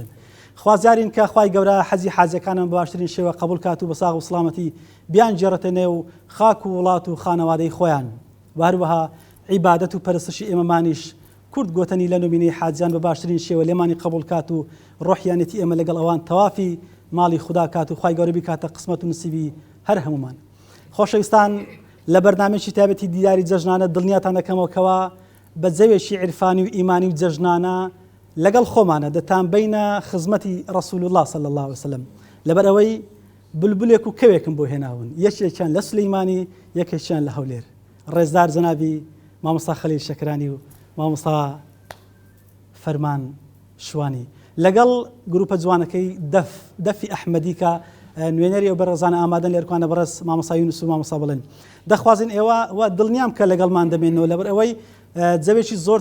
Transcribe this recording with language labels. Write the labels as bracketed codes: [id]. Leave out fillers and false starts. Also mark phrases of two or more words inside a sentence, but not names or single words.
[ckb] خوازیارین کە خوای گەورە حەزی حاجەکانم بە باشترین شێوە قبول کات و بە ساغ و سڵامەتی بیان جێڕێتە نێو خاک و وڵات و خانەوادەی خۆیان و هەروەها عیبادەت و پەرستشی ئێمەمانیش کورد گۆتەنی لە نوبینەی حاجیان بە باشترین شێوە لێمانی قبول کات و ڕۆحیانەتی ئێمە لەگەڵ ئەوان تەوافی ماڵی خوددا کات و خوای گەورە بیکاتە قسمەت و نسیبی هەر هەمومان. خۆشەویستان لە بەرنامەیەکی تایبەتی دیداری جەژنانە دڵنیاتان دەکەمەوەکەوە بە جەوێکی عیرفانی و ئیمانی و جەژنانە لەگەڵ خۆمانە دەتان بینە خزمەتی ڕەسوول الله [ar] صلی الله عليه وسلم [ckb] لەبەر ئەوەی بولبولێک و کەوێکم بۆ هێناون یەکێکیان لە سلەیمانی یەکێکیان لە هەولێر ڕێزدار جەنابی مامۆستا خەلیل شەکرانی و مامۆستا فەرمان شوانی لەگەڵ گروپە جوانەکەی دەفی ئەحمەدی کە نوێنەری و بەڕێزانە ئامادەن لێرکوانە بەڕێز مامۆستا یونس و مامۆستا بڵێن دەخوازن ئێوە و دڵنیام کە لەگەڵمان دەمێنەوە لەبەر ئەوەی جەوێکی زۆر